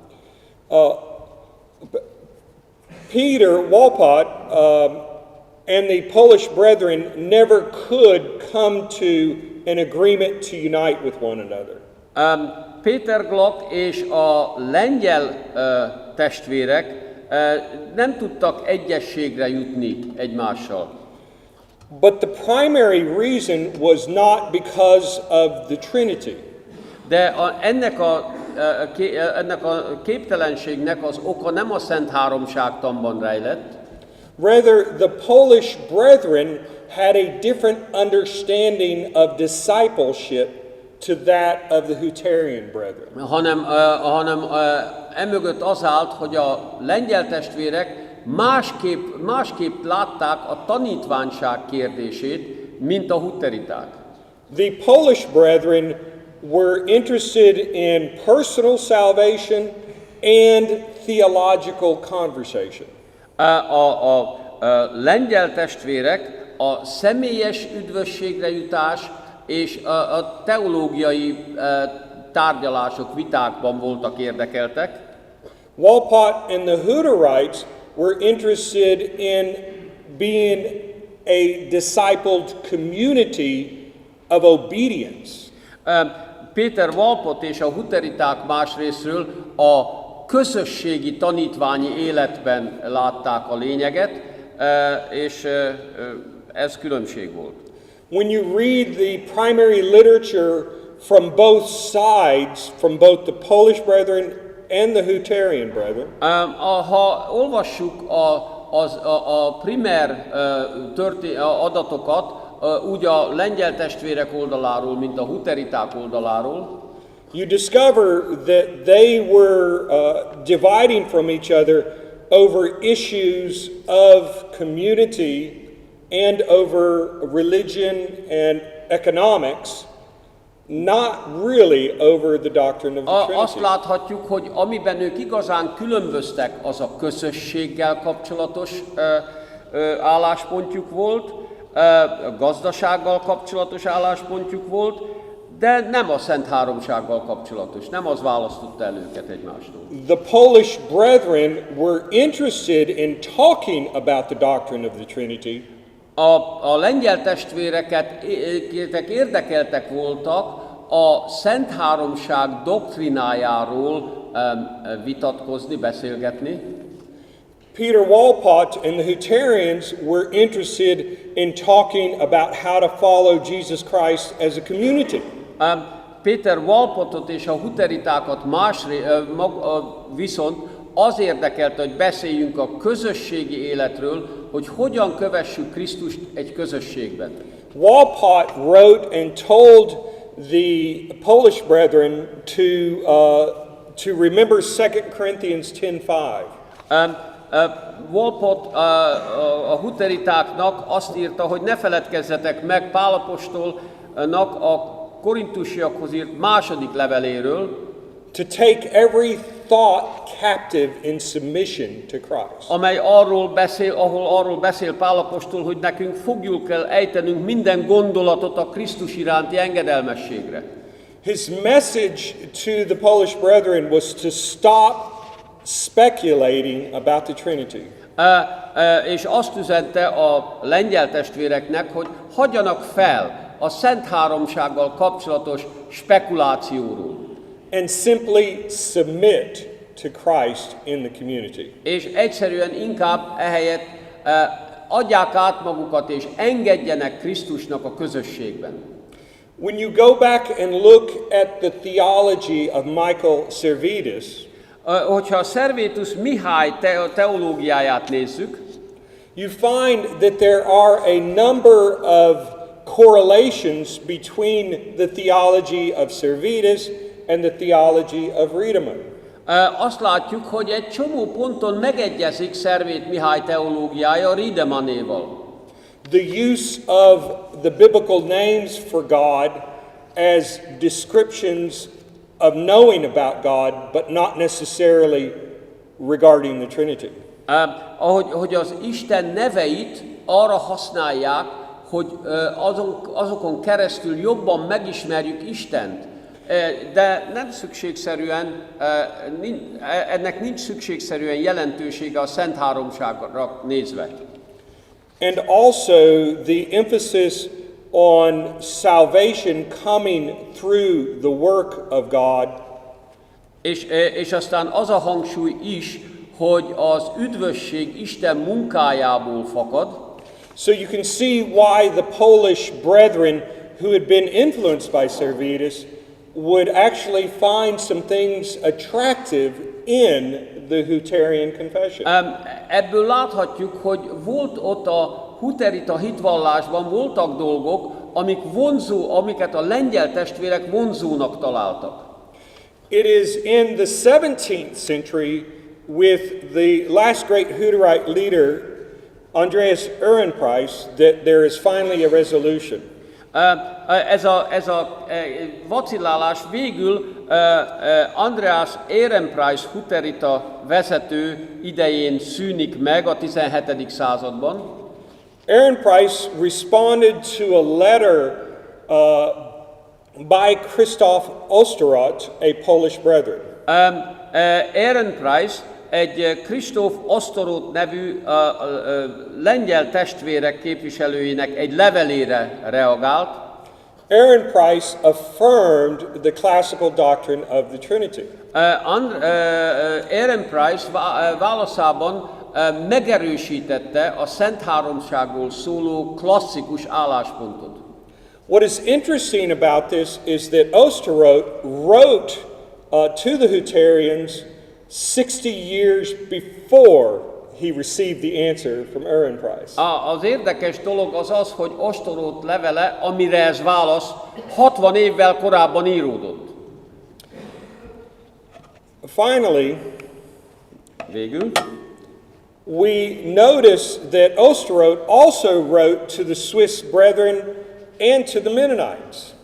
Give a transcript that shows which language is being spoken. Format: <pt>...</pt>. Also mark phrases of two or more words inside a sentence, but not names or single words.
<en>Peter Walpott and the Polish Brethren never could come to an agreement to unite with one another.</en> <hu>Peter Glock és a lengyel testvérek nem tudtak egyességre jutni egymással.</hu> <en>But the primary reason was not because of the Trinity.</en> <hu>De ennek a képtelenségnek az oka nem a Szentháromságtanban rejlett.</hu> <en>Rather, the Polish brethren had a different understanding of discipleship to that of the Hutterian brethren.</en> <hu>Hanem emögött az állt, hogy a lengyel testvérek másképp látták a tanítványság kérdését, mint a hutteriták.</hu> <en>The Polish brethren were interested in personal salvation and theological conversation.</en> <hu>A lengyel testvérek a személyes üdvösségre jutás és a teológiai tárgyalások, vitákban voltak érdekeltek.</hu> <en>Walpott and the Hutterites were interested in being a discipled community of obedience.</en> <hu>Péter Walpott és a hutteriták másrésztről a közösségi tanítványi életben látták a lényeget, és ez különbség volt.</hu> <en>When you read the primary literature from both sides, from both the Polish brethren and the Hutterian brethren,</en> <hu>ha olvassuk a primer adatokat, úgy a lengyel testvérek oldaláról, mint a hutteriták oldaláról,</hu> <en>you discover that they were dividing from each other over issues of community and over religion and economics, not really over the doctrine of the Trinity.</en> <hu>Azt láthatjuk, hogy amiben ők igazán különböztek, az a közösséggel kapcsolatos álláspontjuk volt, gazdasággal kapcsolatos álláspontjuk volt, de nem a Szentháromsággal kapcsolatos, nem az választotta el őket egymástól.</hu> <en>The Polish brethren were interested in talking about the doctrine of the Trinity,</en> <hu>A lengyel testvéreket érdekeltek voltak a Szentháromság doktrinájáról vitatkozni, beszélgetni.</hu> <en>Peter Walpott and the Hutterians were interested in talking about how to follow Jesus Christ as a community.</en> <hu>Péter Walpottot és a huteritákat viszont az érdekelte, hogy beszéljünk a közösségi életről, hogy hogyan kövessük Krisztust egy közösségben.</hu> <en>Walpott wrote and told the Polish brethren to remember 2 Corinthians 10:5.</en> <hu>Walpott a huteritáknak azt írta, hogy ne feledkezzetek meg Pál apostolnak a korintusiakhoz írt második leveléről,</hu> <en>to take every thought captive in submission to Christ.</en> <hu>ahol arról beszél Pál apostol, hogy nekünk fogjuk kell ejtenünk minden gondolatot a Krisztus iránti engedelmességre.</hu> <en>His message to the Polish brethren was to stop speculating about the Trinity.</en> <hu>És azt üzente a lengyel testvéreknek, hogy hagyjanak fel a Szentháromsággal kapcsolatos spekulációról.</hu> <en>And simply submit to Christ in the community.</en> <hu>És egyszerűen inkább ehelyett adják át magukat és engedjenek Krisztusnak a közösségben.</hu> <en>When you go back and look at the theology of Michael Servetus,</en> <hu>hogyha a Servetus Mihály teológiáját nézzük,</hu> <en>you find that there are a number of correlations between the theology of Servetus and the theology of Riedemann.</en> <hu>Azt látjuk, hogy egy csomó ponton megegyezik Szervét Mihály teológiája Riedemannéval.</hu> <en>The use of the biblical names for God as descriptions of knowing about God, but not necessarily regarding the Trinity.</en> <hu>Hogy az Isten neveit arra használják, hogy azokon keresztül jobban megismerjük Istent, de nem szükségszerűen, ennek nincs szükségszerűen jelentősége a Szentháromságra nézve.</hu> <en>And also the emphasis on salvation coming through the work of God.</en> <hu>És aztán az a hangsúly is, hogy az üdvösség Isten munkájából fakad.</hu> <en>So you can see why the Polish brethren who had been influenced by Servetus would actually find some things attractive in the Hutterian confession.</en> <hu>Ebből láthatjuk, hogy volt ott a huterita hitvallásban voltak dolgok, amiket a lengyel testvérek vonzónak találtak.</hu> <en>It is in the 17th century with the last great Hutterite leader, Andreas Ehrenpreis, that there is finally a resolution.</en> <hu>Ez a vacillálás végül Andreas Ehrenpreis huterita vezető idején szűnik meg a 17. században.</hu> <en>Ehrenpreis responded to a letter by Christoph Osterott, a Polish brethren.</en> <hu>Ehrenpreis egy Kristóf Osztorót nevű lengyel testvérek képviselőinek egy levelére reagált.</hu> <en>Ehrenpreis affirmed the classical doctrine of the Trinity.</en> <hu>Ehrenpreis válaszában megerősítette a Szentháromságról szóló klasszikus álláspontot.</hu> <en>What is interesting about this is that Osterott wrote to the Hutterians 60 years before he received the answer from Ehrenpreis.</en> <hu>Az érdekes dolog az, hogy Osztorót levele, amire ez válasz, 60 évvel korábban íródott.</hu> <en>Finally,</en> <hu>végül,</hu> <en>we notice that Osterott also wrote to the Swiss brethren and to the Mennonites.</en>